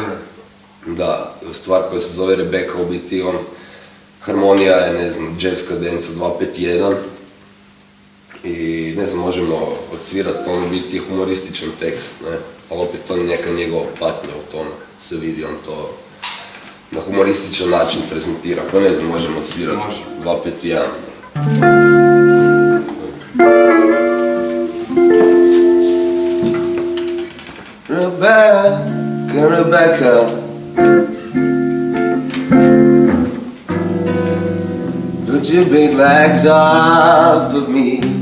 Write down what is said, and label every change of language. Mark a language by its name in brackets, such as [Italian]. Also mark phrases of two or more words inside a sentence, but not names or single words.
[Croatian] Da, stvar koja se zove Rebecca, u biti harmonija je, ne znam, jazz kadenca 2-5-1 i ne znam, možemo odsvirati, u biti je humorističan tekst, ali opet to je neka njegova patnja u tome, se vidi, on to na humorističan način prezentira, pa ne znam, možemo odsvirati 2-5-1. [English] Rebecca, put your big legs off of me.